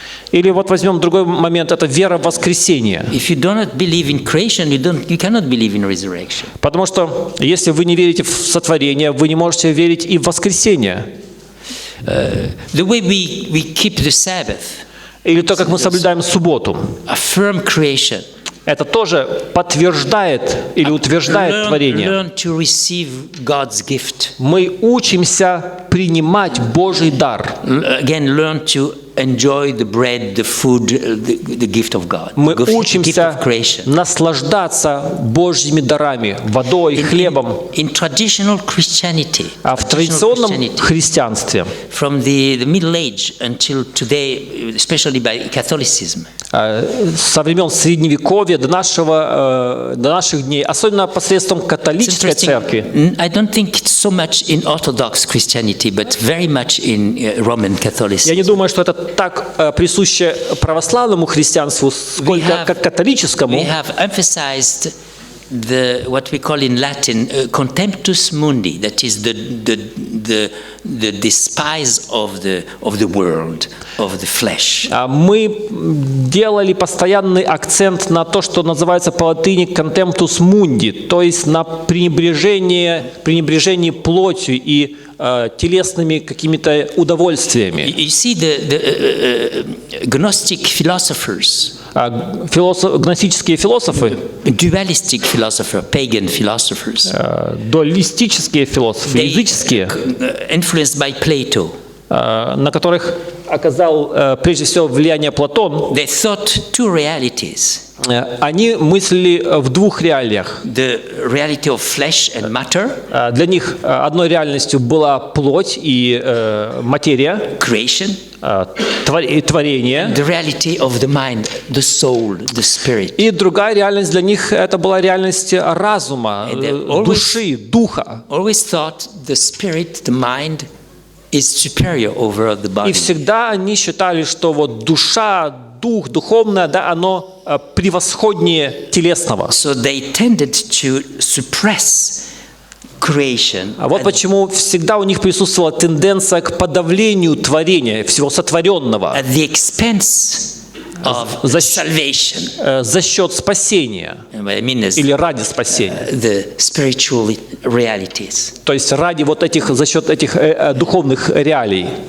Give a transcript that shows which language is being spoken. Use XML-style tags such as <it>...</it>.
<ru>Или вот возьмем другой момент – это вера в воскресение.</ru> <en>If you do not believe in creation, you cannot believe in resurrection.</en> <ru>Потому что если вы не верите в сотворение, вы не можете верить и в воскресение.</ru> <en>The way we keep the Sabbath,</en> <ru>Или то, как мы соблюдаем субботу.</ru> <en>affirm creation.</en> <ru>Это тоже подтверждает или утверждает творение.</ru> <en>Learn to receive God's gift.</en> <ru>Мы учимся принимать Божий дар.</ru> <en>Again, learn to enjoy the bread, the food, the gift of God.</en> <ru>Мы</ru> <en>The gift</en> <ru>учимся</ru> <en>of creation.</en> <ru>наслаждаться Божьими дарами, водой, хлебом.</ru> <en>In traditional Christianity,</en> <ru>А в традиционном христианстве,</ru> <en>from the Middle Age until today, especially by Catholicism,</en> <ru>со времен Средневековья до наших дней, особенно посредством</ru> <en>it's</en> <ru>католической церкви,</ru> <en>I don't think it's so much in Orthodox Christianity, but very much in Roman Catholicism.</en> <ru>я не думаю, что это так присуще православному христианству, сколько как католическому.</ru> <en>We have emphasized what we call in Latin contemptus mundi, that is the despise of the world, of the flesh.</en> <ru>Мы делали постоянный акцент на то, что называется по латыни contemptus mundi, то есть на пренебрежение плотью и телесными какими-то удовольствиями.</ru> <en>You see the Gnostic philosophers,</en> <ru>Гностические философы,</ru> <en>dualistic philosopher, pagan philosophers,</en> <ru>дуалистические философы, языческие,</ru> <en>influenced by Plato.</en> <ru>на которых оказал прежде всего влияние Платон,</ru> <en>They thought two realities:</en> <ru>они мыслили в двух реалиях.</ru> <en>the reality of flesh and matter,</en> <ru>Для них одной реальностью была плоть и материя,</ru> <en>creation,</en> <ru>творение,</ru> <en>the reality of the mind, the soul, the spirit.</en> <ru>и другая реальность для них это была реальность разума,</ru> <en>And they always-</en> <ru>души, духа.</ru> <en>Always thought the spirit, the mind, is superior over the</en> <ru>И</ru> <en>body.</en> <ru>всегда они считали, что вот душа, дух, духовное, да, оно превосходнее телесного.</ru> <en>So they tended to suppress creation</en> <ru>А вот почему всегда у них присутствовала тенденция к подавлению творения, всего сотворенного,</ru> <en>at the expense of salvation.</en> <ru>за счет спасения</ru> <en>What I mean is</en> <ru>или ради спасения.</ru> <en>the spiritual realities.</en> <ru>То есть ради вот этих, за счет этих духовных реалий.</ru>